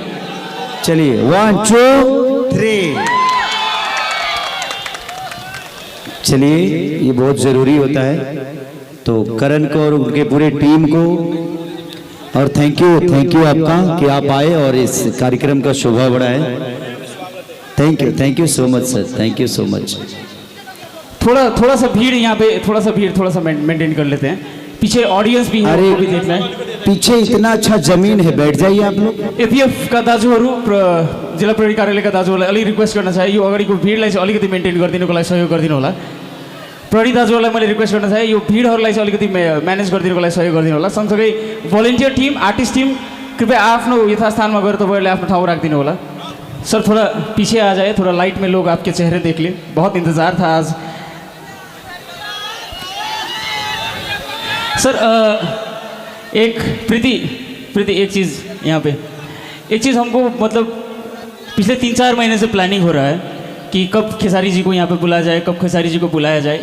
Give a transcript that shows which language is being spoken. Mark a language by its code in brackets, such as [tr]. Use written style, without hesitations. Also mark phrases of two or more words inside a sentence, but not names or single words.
[hi] चलिए, 1 2 3। चलिए, ये बहुत जरूरी होता है। तो करण को और उनके पूरे टीम को और [en] thank you [hi] आपका कि आप आए और इस कार्यक्रम का शोभा बढ़ाए। [en] thank you so much sir, thank you so much. [hi] थोड़ा सा भीड़ यहाँ पे, थोड़ा सा मेंटेन कर लेते हैं। पीछे ऑडियंस भी है, अरे भी देखना है। पीछे इतना अच्छा जमीन है, बैठ जाइए आप लोग। [ne] एपीएफ का दाजुहरू, जिल्ला प्रहरी कार्यालयका दाजुहरूलाई अलि रिक्वेस्ट गर्न चाहे, यो अगाडिको भिडलाई चाहिँ अलिकति मेन्टेन गरिदिनुको लागि सहयोग गरिदिनु होला। प्रहरी दाजुहरूलाई मैले रिक्वेस्ट गर्न चाहे, यो भिडहरूलाई चाहिँ अलिकति म्यानेज गरिदिनुको लागि सहयोग गरिदिनु होला। सँगसँगै भोलिन्टियर टिम, आर्टिस्ट टिम, कृपया आफ्नो यथास्थानमा गएर तपाईँहरूले आफ्नो ठाउँ राखिदिनु होला। [hi] सर थोड़ा पीछे आ जाए, थोड़ा लाइट में लोग आपके चेहरे देख ले। बहुत इंतज़ार था आज। सर एक प्रीति एक चीज़ यहाँ पे, एक चीज़ हमको मतलब पिछले 3-4 महीने से प्लानिंग हो रहा है कि कब खेसारी जी को यहाँ पे बुलाया जाए, कब खेसारी जी को बुलाया जाए।